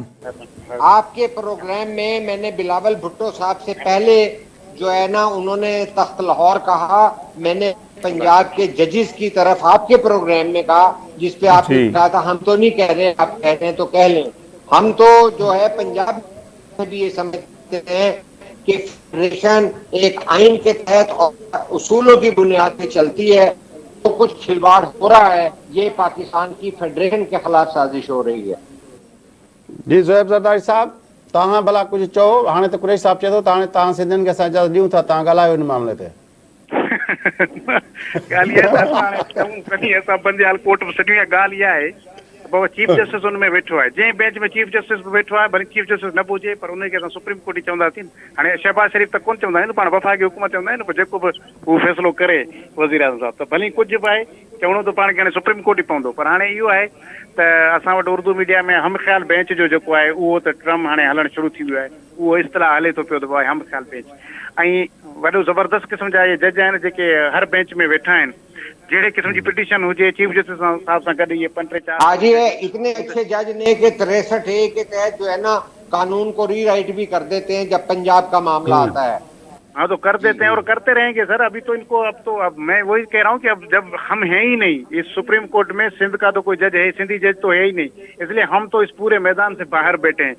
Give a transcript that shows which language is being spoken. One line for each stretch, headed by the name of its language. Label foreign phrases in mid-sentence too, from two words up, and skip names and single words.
Urdu: آپ کے پروگرام میں میں نے بلاول بھٹو صاحب سے پہلے جو ہے نا انہوں نے تخت لاہور کہا، میں نے پنجاب کے ججز کی طرف آپ کے پروگرام میں کہا، جس پہ آپ نے کہا تھا ہم تو نہیں کہہ رہے، آپ کہہ رہے ہیں تو کہہ لیں. ہم تو جو ہے پنجاب میں بھی یہ سمجھتے ہیں کہ فیڈریشن ایک آئین کے تحت اور اصولوں کی بنیاد پہ چلتی ہے، تو کچھ کھلواڑ ہو رہا ہے، یہ پاکستان کی فیڈریشن کے خلاف سازش ہو رہی ہے۔
Sindhi: جی زہیب زرداری صاحب، تاں بھلا کچھ چو، ہانے تو قریش صاحب چے تو تاں سندھن کے ساتھ اجازت ڈیوں تھا، تاں ڳالهايو ان معاملے تے۔ ॻाल्हि इहा आहे त असां चऊं कॾहिं असां बंदयाल कोर्ट में सॼी ॻाल्हि इहा आहे बाबा चीफ जस्टिस हुन में वेठो आहे, जंहिं बेंच में चीफ जस्टिस बि वेठो आहे, भले चीफ जस्टिस न बि हुजे पर उनखे असां सुप्रीम कोर्ट ई चवंदासीं। हाणे शहबाज शरीफ़ त कोन चवंदा आहिनि, पाण वफ़ाक़ी हुकूमत चवंदा आहिनि, जेको बि हू फ़ैसिलो करे वज़ीर आज़म साहिब, त भली कुझु बि आहे चवणो त पाण खे हाणे सुप्रीम कोर्ट ई पवंदो। पर हाणे इहो आहे त असां वटि उर्दू मीडिया में हम ख़्याल बेंच जो जेको आहे उहो त ट्रम हाणे हलणु शुरू थी वियो आहे, उहो इस्तलाह हले थो पियो त भाई हम ख़्याल बेंच। ऐं वॾो ज़बरदस्त क़िस्म जा इहे जज आहिनि जेके हर बेंच में वेठा आहिनि, जहिड़े क़िस्म जी पिटीशन हुजे चीफ जस्टिस साहब सां गॾु इहे 5-4
Urdu: آج یہ اتنے اچھے جج نے کہ 63A کے تحت جو ہے نا قانون کو ری رائٹ بھی کر دیتے ہیں جب پنجاب کا معاملہ آتا ہے۔ ہاں تو کر دیتے ہیں اور کرتے رہیں گے سر۔ ابھی تو ان کو اب میں وہی کہہ رہا ہوں کہ اب جب ہم ہیں ہی نہیں اس سپریم کورٹ میں، سندھ کا تو کوئی جج ہے، سندھی جج تو ہے ہی نہیں، اس لیے ہم تو اس پورے میدان سے باہر بیٹھے ہیں۔